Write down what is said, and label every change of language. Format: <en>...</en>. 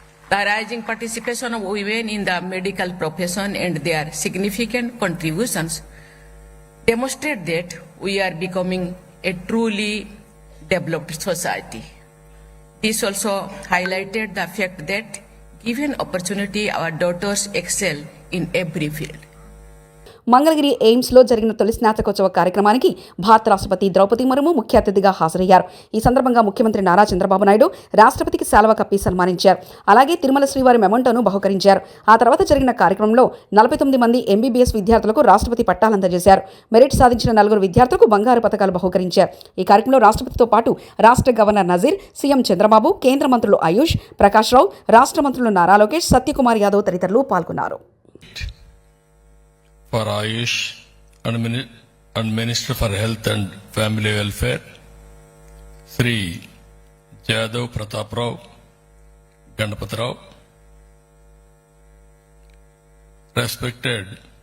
<en>The rising participation of women in the medical profession and their significant contributions demonstrate that we are becoming a truly developed society. This also highlighted the fact that, given opportunity, our daughters excel in every field.</en> <te>Mangalagiri ఎయిమ్స్లో జరిగిన తొలి స్నాతకోత్సవ కార్యక్రమానికి భారత రాష్ట్రపతి ద్రౌపది ముర్ము ముఖ్య అతిథిగా హాజరయ్యారు. ఈ సందర్భంగా ముఖ్యమంత్రి నారా చంద్రబాబు నాయుడు రాష్ట్రపతికి శాలువా కప్పి సన్మానించారు. అలాగే తిరుమల శ్రీవారి మెమంటోను బహుకరించారు. ఆ తర్వాత జరిగిన కార్యక్రమంలో 49 మంది ఎంబీబీఎస్ విద్యార్థులకు రాష్ట్రపతి పట్టాలు అందజేశారు. మెరిట్ సాధించిన 4 విద్యార్థులకు బంగారు పతకాలు బహుకరించారు. ఈ కార్యక్రమంలో రాష్ట్రపతితో పాటు రాష్ట్ర గవర్నర్ నజీర్, సీఎం చంద్రబాబు, కేంద్ర మంత్రులు ఆయుష్, ప్రకాష్ రావు, రాష్ట్ర మంత్రులు నారా లోకేష్, సత్యకుమార్ యాదవ్ తదితరులు పాల్గొన్నారు.</te> <en>For Ayush and Minister for Health and Family Welfare, Sri Jadhav Pratap Rao, Ganapati Rao, respected</en>